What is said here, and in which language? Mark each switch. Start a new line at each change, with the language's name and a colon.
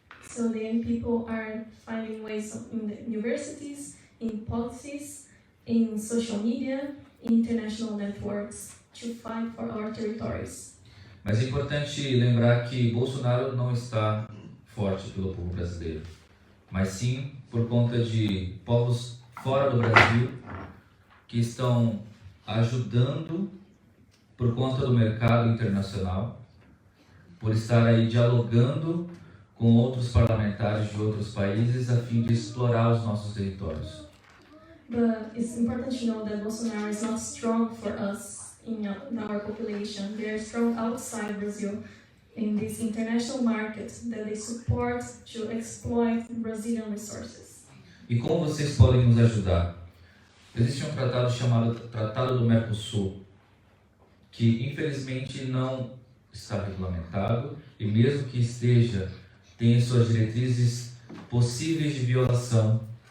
English: So the young people are finding ways in the universities, in policies, in social media, in international networks to fight for our territories.
Portuguese: Mas é importante lembrar que Bolsonaro não está forte pelo povo brasileiro, mas sim por conta de povos fora do Brasil que estão ajudando por conta do mercado internacional, por estar aí dialogando com outros parlamentares de outros países a fim de explorar os nossos territórios.
English: But it's important to know that Bolsonaro is not strong for us in our population. They are strong outside Brazil in this international market that they support to exploit Brazilian resources.
Portuguese: E como vocês podem nos ajudar? Existe um tratado chamado Tratado do Mercosul, que infelizmente não está regulamentado e mesmo que esteja, tem suas diretrizes possíveis de violação.